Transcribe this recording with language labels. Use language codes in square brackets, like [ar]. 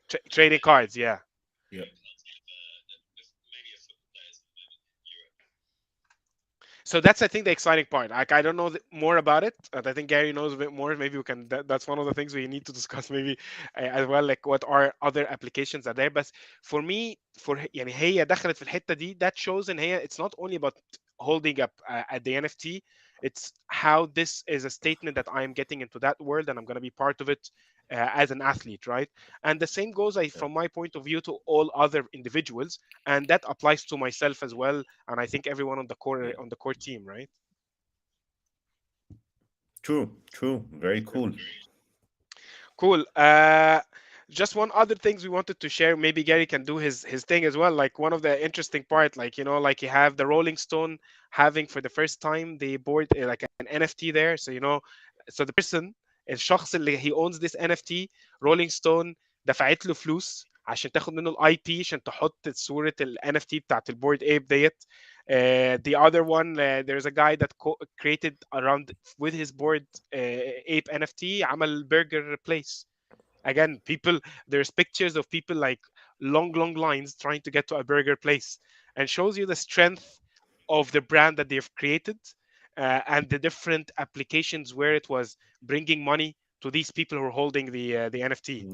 [en] Trading cards, yeah. yeah, mainly of football players at the moment in Europe. So that's, I think, the exciting part. Like I don't know more about it, but I think Gary knows a bit more. Maybe we can. That's one of the things we need to discuss maybe as well. Like what are other applications are there? But for me, [ar] يعني هي دخلت في الحتة دي. [en] That shows in here it's not only about holding up at the NFT. It's how this is a statement that I am getting into that world and I'm going to be part of it as an athlete, right? And the same goes, yeah, from my point of view, to all other individuals, and that applies to myself as well, and I think everyone yeah. on the core team, right? True, true. Very cool. Cool. Just one other things we wanted to share. Maybe Gary can do his thing as well. Like one of the interesting part, like like you have the Rolling Stone having for the first time they board like an NFT there. So so the person, [ar] الشخص اللي [en] he owns this NFT, [ar] Rolling Stone دفعت له فلوس عشان تاخد منه الاي بي عشان تحط صورة ال NFT بتاعت البورد ايب ديت. [en] The other one, there's a guy that created around with his board ape NFT [ar] عمل [en] burger place. Again, people, there's pictures of people like long lines trying to get to a burger place. and shows you the strength of the brand that they've created, and the different applications where it was bringing money to these people who are holding the NFT.